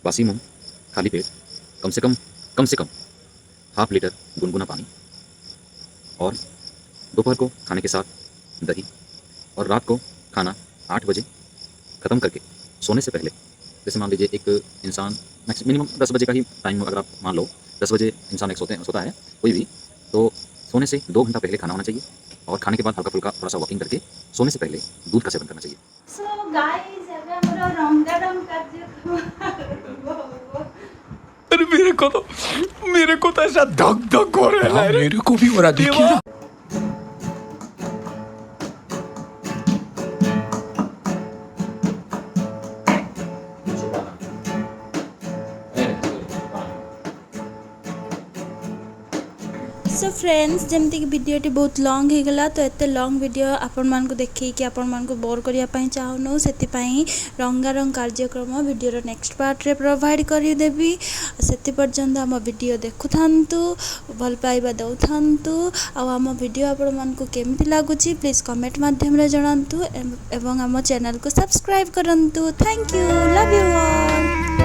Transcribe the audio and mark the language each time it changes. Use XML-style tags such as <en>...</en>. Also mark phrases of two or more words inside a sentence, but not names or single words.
<hi>बासी मुंह, खाली पेट, कम से कम</hi> <en>half litre</en> <hi>गुनगुना पानी, और दोपहर को खाने के साथ दही, और रात को खाना 8 बजे ख़त्म करके सोने से पहले, जैसे मान लीजिए एक इंसान मिनिमम 10 बजे का ही टाइम अगर आप मान लो, 10 बजे इंसान एक सोता है कोई भी, तो सोने से 2 घंटा पहले खाना होना चाहिए, और खाने के बाद हल्का फुल्का थोड़ा सा वॉकिंग करके सोने से पहले दूध का सेवन करना चाहिए।</hi> <en>So guys</en> <or>ଏବେ ଆମର ରଙ୍ଗାରଙ୍ଗ କାର୍ଯ୍ୟକ୍ରମ</or> <hi>अरे मेरे को तो ऐसा धक धक हो रहा है। मेरे को भी हो रहा, देखिए ना।</hi> <en>So friends</en> <or>ଯେମିତି କି ଭିଡ଼ିଓଟି ବହୁତ ଲଙ୍ଗ ହୋଇଗଲା, ତ ଏତେ</or> <en>long video</en> <or>ଆପଣ ମାନଙ୍କୁ ଦେଖାଇ ଆପଣ ମାନଙ୍କୁ ବୋର କରିବା ପାଇଁ ଚାହୁଁନୁ, ସେଥି ରଙ୍ଗାରଙ୍ଗ କାର୍ଯ୍ୟକ୍ରମ</or> <en>video next part</en> <or>ରେ ପ୍ରୋଭାଇଡ୍ କରି ଦେବୁ। ସେଥି ପର୍ଯ୍ୟନ୍ତ ଆମ ଭିଡ଼ିଓ ଦେଖୁଥାନ୍ତୁ, ଭଲ ପାଇବା ଦେଉଥାନ୍ତୁ, ଆ ଆମ ଭିଡ଼ିଓ ଆପଣ ମାନଙ୍କୁ କେମିତି ଲାଗୁଛି</or> <en>please comment</en> <or>ମାଧ୍ୟମରେ ଜଣାନ୍ତୁ, ଏବଂ ଆମ ଚ୍ୟାନେଲକୁ ସବସ୍କ୍ରାଇବ କରନ୍ତୁ।</or> <en>Thank you, love you all.</en>